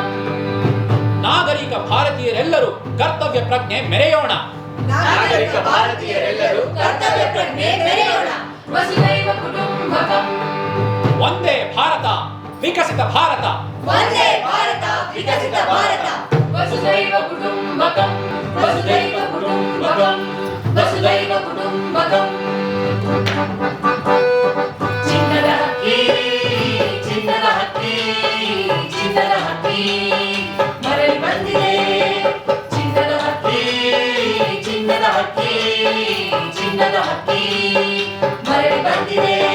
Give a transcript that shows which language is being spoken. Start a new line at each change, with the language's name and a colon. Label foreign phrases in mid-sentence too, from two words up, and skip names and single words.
Kannada: ನಾಗರಿಕ ಭಾರತೀಯರೆಲ್ಲರೂ ಕರ್ತವ್ಯ ಪ್ರಜ್ಞೆ ಮೆರೆಯೋಣ. ನಾಗರಿಕ ಭಾರತೀಯರೆಲ್ಲರೂ ಕರ್ತವ್ಯ ಪ್ರಜ್ಞೆ ಮೆರೆಯೋಣ.
Sanskrit: वसुधैव कुटुम्बकम्.
Kannada: ಒಂದೇ ಭಾರತ, ವಿಕಸಿತ ಭಾರತ. ಒಂದೇ ಭಾರತ, ವಿಕಸಿತ ಭಾರತ.
Sanskrit: वसुधैव कुटुम्बकम्. वसुधैव कुटुम्बकम्. वसुधैव कुटुम्बकम्.
Kannada: ಚಿನ್ನದ ಹಕ್ಕಿ, ಚಿನ್ನದ ಹಕ್ಕಿ, ಚಿನ್ನದ ಹಕ್ಕಿ ಮರಳಿ ಬಂದಿದೆ. ಚಿನ್ನದ ಹಕ್ಕಿ, ಚಿನ್ನದ ಹಕ್ಕಿ, ಚಿನ್ನದ ಹಕ್ಕಿ ಮರಳಿ ಬಂದಿದೆ.